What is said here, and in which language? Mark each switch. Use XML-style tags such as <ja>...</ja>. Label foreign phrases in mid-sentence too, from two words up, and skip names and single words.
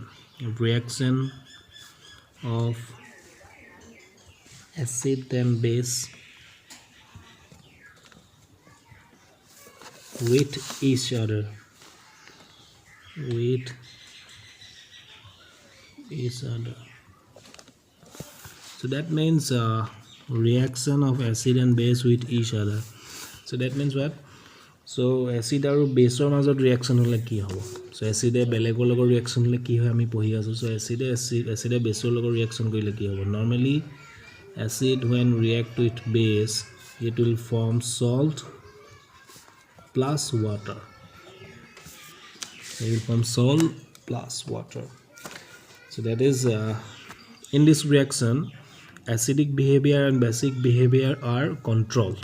<en>Reaction of acid and base with each other, so that means reaction of acid and base with each other. So that means what? So acid and base or</en> <as>মাজত reaction হলে কি হ'ব?</as> <en>So acid</en> <as>এ বেলেগৰ লগত reaction হলে কি হয় আমি পঢ়ি আছো.</as> <en>So acid</en> <as>এ base ৰ লগত reaction কৰিলে কি হ'ব?</as> <en>Normally acid when react with base it will form salt plus water. It will form salt plus water. So that is in this reaction acidic behavior and basic behavior are controlled.</en>